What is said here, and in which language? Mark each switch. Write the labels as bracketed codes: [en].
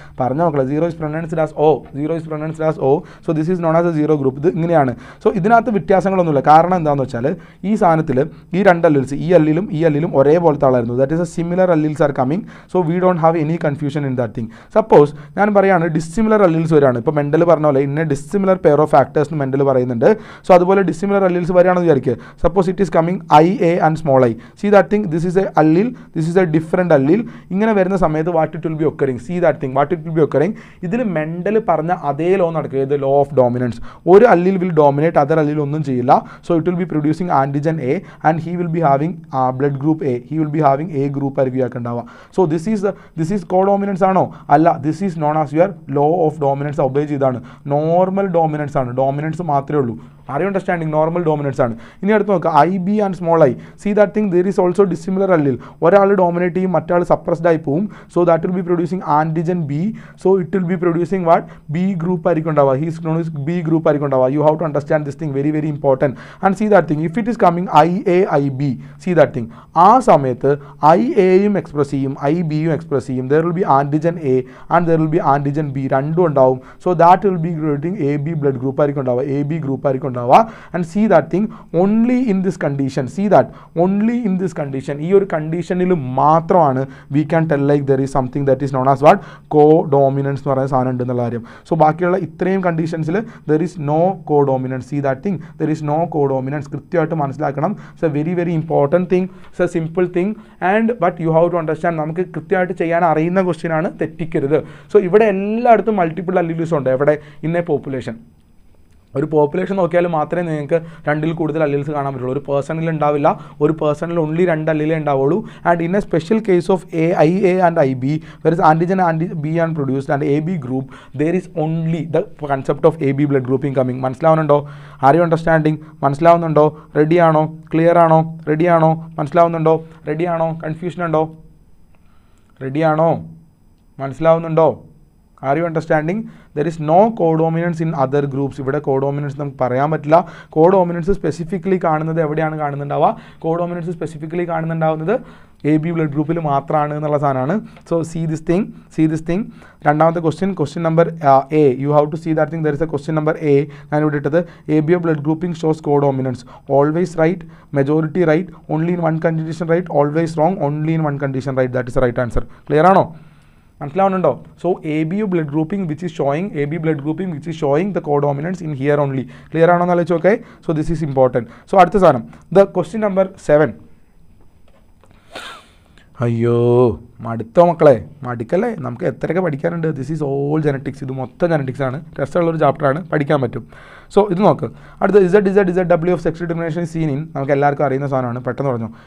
[en] പറഞ്ഞ നോക്കുക, 0 is pronounced as O, 0 is pronounced as O, so this is known as a zero group. [ml] ഇത് ഇങ്ങനെയാണ്. So ഇതിനകത്ത് വ്യത്യാസങ്ങളൊന്നുമില്ല. കാരണം എന്താണെന്ന് വെച്ചാൽ ഈ സാധനത്തിൽ ഈ രണ്ട് അല്ലിൽസ്, ഈ അല്ലിലും ഒരേപോലത്തെ ആളായിരുന്നു. [en] That is a similar alleles are coming. So we don't have any confusion in that thing. [ml] Suppose ഞാൻ പറയുകയാണ് ഡിസ്സിമിലർ അല്ലിൽസ് വരികയാണ്. ഇപ്പോൾ മെൻ്റൽ പറഞ്ഞ പോലെ ഇന്ന ഡിസ്സിമിലർ പെയർ ഓഫ് ഫാക്ടേഴ്സ് എന്ന് മെൻ്റൽ പറയുന്നുണ്ട്. സോ അതുപോലെ ഡിസ്സിമിലർ അല്ലിൽസ് വരികയാണെന്ന് വിചാരിക്കുക. [en] Suppose it is coming IA and small I. See that thing, this is a allele, this is a different allele. ഇങ്ങനെ വരുന്ന സമയത്ത് what it will be occurring, see that thing, what it will be occurring. [ml] ഇതിൽ mental പറഞ്ഞ അതേ law നടക്കുക, ഇത് law of dominance. [en] ഒരു allele will dominate, [ml] other അല്ലിൽ ഒന്നും ചെയ്യില്ല. [en] so it will be producing antigen A and he will be having blood group A, he will be having A group [ml] ആയിരിക്കും ഇയാൾക്ക് ഉണ്ടാവുക. [en] so this is [ml] കോഡോമിനൻസ് ആണോ? അല്ല, [en] This is known as your law of dominance obey ചെയ്താണ്. [ml] Normal dominance ആണ്, dominance മാത്രമേ ഉള്ളൂ. [en] Are you understanding? [ml] Normal dominance ആണ്. [en] ഇനി അടുത്ത് നോക്കുക IB and small I. See that thing, there is also dissimilar allele. [ml] ഒരാൾ ഡോമിനേറ്റ് ചെയ്യും, മറ്റാൾ സപ്രസ്ഡ് ആയി പോവും. [en] So that will be producing antigen B. So it will be producing what? B [ml] group ആയിരിക്കും ഉണ്ടാവുക. [en] He's known as B group ആയിരിക്കും ഉണ്ടാവുക. You have to understand this thing, very very important. And see that thing, if it is coming IA IB, see that thing, [ml] ആ സമയത്ത് IAയും express ചെയ്യും, [en] IBയും എക്സ്പ്രസ് ചെയ്യും. There will be antigen A and there will be antigen B, [ml] രണ്ടും ഉണ്ടാവും. [en] so that will be creating AB blood group [ml] ആയിരിക്കും ഉണ്ടാവുക, [en] AB group ആയിരിക്കും ഉണ്ടാവുക. And see that thing, only in this condition, see that only in this condition, [ml] ഈ ഒരു കണ്ടീഷനിൽ മാത്രമാണ് [en] we can tell like there is something that is known as what? [ml] Co-dominance എന്ന് പറയുന്ന സാധനം ഉണ്ടെന്നുള്ള കാര്യം. സോ ബാക്കിയുള്ള ഇത്രയും കണ്ടീഷൻസിൽ [en] there is no co-dominance. See that thing, there is no co-dominance. [ml] കൃത്യമായിട്ട് മനസ്സിലാക്കണം. [en] It's a very very important thing, it's a simple thing and but you have to understand. [ml] നമുക്ക് കൃത്യമായിട്ട് ചെയ്യാൻ അറിയുന്ന ക്വസ്റ്റ്യൻ ആണ്, തെറ്റിക്കരുത്. സോ ഇവിടെ എല്ലായിടത്തും മൾട്ടിപ്പിൾ അല്ലിൽസ് ഉണ്ട്. എവിടെ? [en] In a population. [ml] ഒരു പോപ്പുലേഷൻ നോക്കിയാൽ മാത്രമേ നിങ്ങൾക്ക് രണ്ടിൽ കൂടുതൽ അല്ലിൽസ് കാണാൻ പറ്റുള്ളൂ. ഒരു പേഴ്സണിൽ ഉണ്ടാവില്ല, ഒരു പേഴ്സണിൽ ഓൺലി രണ്ട് അല്ലിലേ ഉണ്ടാവുള്ളൂ. [en] And in a special case of IA and IB, where is antigen B and produced and AB group, there is only the concept of AB blood grouping coming. [ml] മനസ്സിലാവുന്നുണ്ടോ? [en] Are you understanding? [ml] മനസ്സിലാവുന്നുണ്ടോ? റെഡിയാണോ? Clear ആണോ? റെഡിയാണോ? മനസ്സിലാവുന്നുണ്ടോ? റെഡിയാണോ? Confusion ഉണ്ടോ? റെഡിയാണോ? മനസ്സിലാവുന്നുണ്ടോ? [en] Are you understanding? There is no codominance in other groups. [ml] ഇവിടെ കോഡോമിനൻസ് നമുക്ക് പറയാൻ പറ്റില്ല. കോഡോമിനൻസ് സ്പെസിഫിക്കലി കാണുന്നത് എവിടെയാണ് കാണുന്നുണ്ടാവുക? കോഡോമിനൻസ് സ്പെസിഫിക്കലി കാണുന്നുണ്ടാവുന്നത് AB ബ്ലഡ് ഗ്രൂപ്പിൽ മാത്രമാണ് എന്നുള്ള സാധനമാണ്. [en] So see this thing. [ml] രണ്ടാമത്തെ question number A. [en] You have to see that thing. There is a question number A. [ml] ഞാൻ ഇവിടെ ഇട്ടത് [en] ABO blood grouping shows codominance. Always right, majority right, only in one condition right, always wrong, only in one condition right. That is the right answer. Clear ആണോ? [ml] മനസ്സിലാവുന്നുണ്ടോ? [en] So AB blood grouping which is showing the codominance in here only. [ml] Clear ആണോ എന്ന് ആലോചിച്ച് okay. [en] So this is important. [ml] So അടുത്ത സാധനം, the question number 7. അയ്യോ മടുത്തോ മക്കളെ, മടുക്കല്ലേ, നമുക്ക് എത്രയൊക്കെ പഠിക്കാനുണ്ട്. [en] this is all genetics, [ml] ഇത് മൊത്തം ജെനറ്റിക്സ് ആണ്. രസമുള്ളൊരു ചാപ്റ്ററാണ്, പഠിക്കാൻ പറ്റും. സോ ഇത് നോക്ക്. അടുത്ത ZW of sex determination scene in, നമുക്ക് എല്ലാവർക്കും അറിയുന്ന സാധനമാണ്, പെട്ടെന്ന് പറഞ്ഞു.